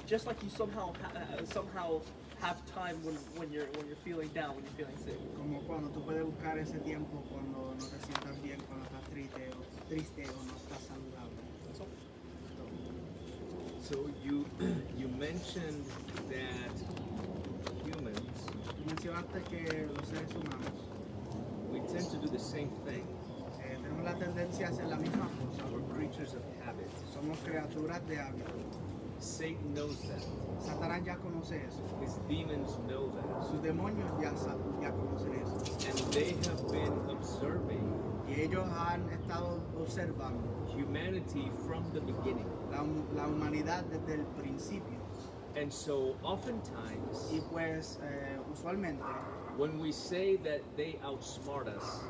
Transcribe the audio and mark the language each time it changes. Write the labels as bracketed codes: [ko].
[en] Just like you somehow have time when you're feeling down, when you're feeling sick. [es] Como cuando tú puedes buscar ese tiempo cuando no te sientas bien, cuando estás triste o no estás saludable. [en] So, So you mentioned that humans, [es] Tú mencionaste que los seres humanos [en] we tend to do the same thing. [es] tenemos la tendencia a hacer la misma cosa. [en] We're creatures of habit. [es] Somos criaturas de hábito. [en] Satan knows that. [es] Satanás ya conoce eso. [en] His demons know that. [es] Sus demonios ya conocen eso. [en] And they have been observing [es] Y ellos han estado observando [en] humanity from the beginning. [es] la humanidad desde el principio. [en] And so oftentimes, [es] Y pues usualmente [en] when we say that they outsmart us,